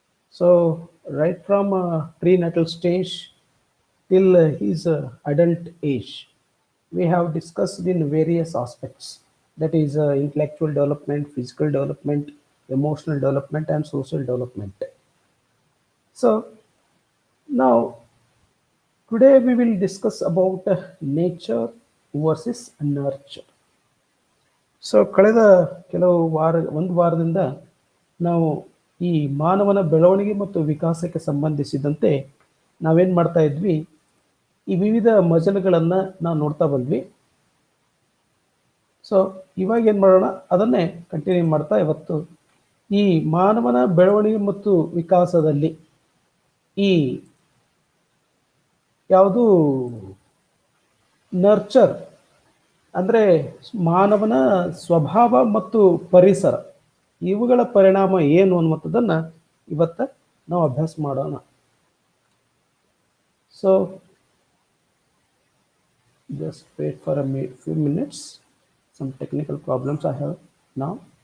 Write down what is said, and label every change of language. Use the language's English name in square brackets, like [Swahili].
[English] So, right from prenatal stage till his adult age, we have discussed in various aspects. That is intellectual development, physical development, emotional development, and social development. So, now today we will discuss about nature versus nurture. [Kannada] So ಕಳೆದ ಒಂದು ವಾರದಿಂದ ನಾವು ಈ ಮಾನವನ ಬೆಳವಣಿಗೆ ಮತ್ತು ವಿಕಾಸಕ್ಕೆ ಸಂಬಂಧಿಸಿದಂತೆ ನಾವೇನು ಮಾಡ್ತಾ ಇದ್ವಿ, ಈ ವಿವಿಧ ಮಜಲುಗಳನ್ನು ನಾವು ನೋಡ್ತಾ ಬಂದ್ವಿ. ಸೊ ಇವಾಗ ಏನು ಮಾಡೋಣ, ಅದನ್ನೇ ಕಂಟಿನ್ಯೂ ಮಾಡ್ತಾ ಇವತ್ತು ಈ ಮಾನವನ ಬೆಳವಣಿಗೆ ಮತ್ತು ವಿಕಾಸದಲ್ಲಿ ಈ ಯಾವುದು ನರ್ಚರ್ ಅಂದರೆ ಮಾನವನ ಸ್ವಭಾವ ಮತ್ತು ಪರಿಸರ, ಇವುಗಳ ಪರಿಣಾಮ ಏನು ಅನ್ನುವಂಥದ್ದನ್ನು ಇವತ್ತು ನಾವು ಅಭ್ಯಾಸ ಮಾಡೋಣ. [English] So just wait for a few minutes. Some technical problems I have now.